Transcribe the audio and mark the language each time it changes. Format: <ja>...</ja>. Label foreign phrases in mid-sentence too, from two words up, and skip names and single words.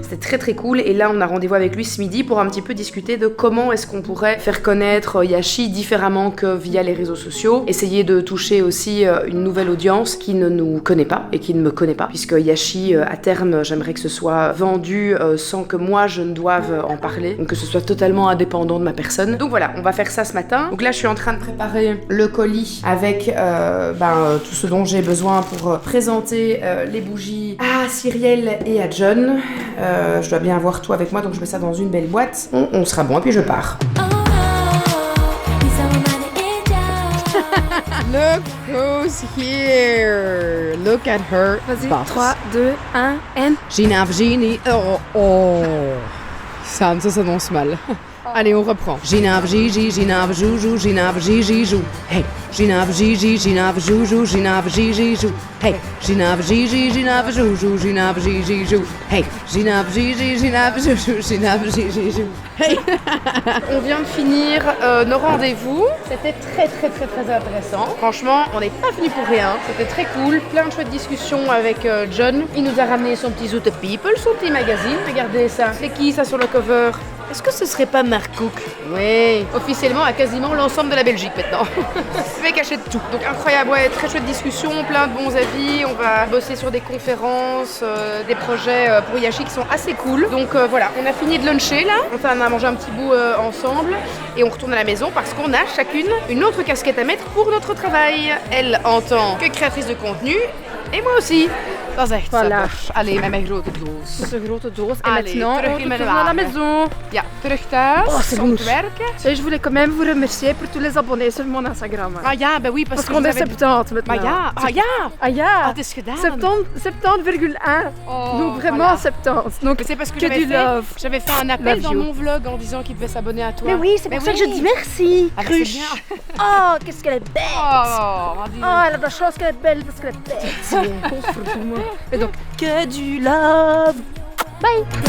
<fr>C'était très très cool et là on a rendez-vous avec lui ce midi pour un petit peu discuter de comment est-ce qu'on pourrait faire connaître Yashi différemment que via les réseaux sociaux, essayer de toucher aussi une nouvelle audience qui ne nous connaît pas et qui ne me connaît pas, puisque Yashi à terme j'aimerais que ce soit vendu sans que moi je ne doive en parler, donc que ce soit totalement indépendant de ma personne. Donc voilà, on va faire ça ce matin. Donc là je suis en train de préparer le colis avec tout ce dont j'ai besoin pour présenter les bougies à Cyrielle et à John. Je dois bien avoir tout avec moi, donc je mets ça dans une belle boîte. On sera bon et puis je pars.</fr> <en>Look who's here. Look at her.</en> <fr>Vas-y, box.</fr> <en>3, 2, 1, and...</en> <fr>Gina Virginie. Oh. Ça s'annonce mal. Allez, on reprend. Gina Virginie, Gina Virjoujou, Gina Virginie, jou. Hey. Gina Virginie, Gina Virjoujou, Gina Virginie, jou. Hey. Gina Virginie, Gina Virjoujou, Gina Virginie, jou. Hey. Gina Virginie, Gina Virjoujou, Gina Virginie, jou. Hey. On vient de finir nos rendez-vous. C'était très très très très intéressant. Franchement, on n'est pas venu pour rien. C'était très cool. Plein de chouettes discussions avec John. Il nous a ramené son petit Zoot People, son petit magazine. Regardez ça. C'est qui ça sur le cover? Est-ce que ce serait pas Mark Cook? Oui, officiellement à quasiment l'ensemble de la Belgique maintenant. Le mec achète tout. Donc incroyable, ouais, très chouette discussion, plein de bons avis. On va bosser sur des conférences, des projets pour Yashi qui sont assez cool. Donc voilà, on a fini de luncher là. Enfin, on a mangé un petit bout ensemble et on retourne à la maison parce qu'on a chacune une autre casquette à mettre pour notre travail. Elle en tant que créatrice de contenu et moi aussi.</fr> <nl>Dat is echt</nl> <fr>Voilà.</fr> <nl>super. Allee, met mijn grote doos. Een grote doos. En</nl> <fr>Allez, maintenant,</fr> <nl>terug</nl> <fr>on</fr> <nl>in mijn</nl> <fr>retourne à la</fr> <nl>wagen.</nl> <fr>maison.</fr> <nl>Ja, terug thuis</nl> <fr>Oh, c'est</fr> <nl>om</nl> <fr>bon.</fr> <nl>te werken.</nl> <fr>Et je voulais quand même vous remercier pour tous les abonnés sur mon Instagram. Ah ja, ben oui, parce Parce qu'on que est vous avez... 70 maintenant.</fr> <nl>Maar ja, ah ja, Ah ja. ah, het is gedaan. 70,1.</nl> <fr>Oh, Donc vraiment voilà. 70. Donc Mais c'est parce que que du love. j'avais fait un appel</fr> <en>Love</en> <fr>dans</fr> <en>you.</en> <fr>mon vlog en disant qu'il devait s'abonner à toi. Mais oui, c'est pour ça que je dis merci. Ah, mais c'est Cruche. bien. Oh, qu'est-ce qu'elle est belle. Oh, dis- Oh, elle a de la chance qu'elle est belle parce qu'elle est bête. Et donc, que du love. Bye.</fr>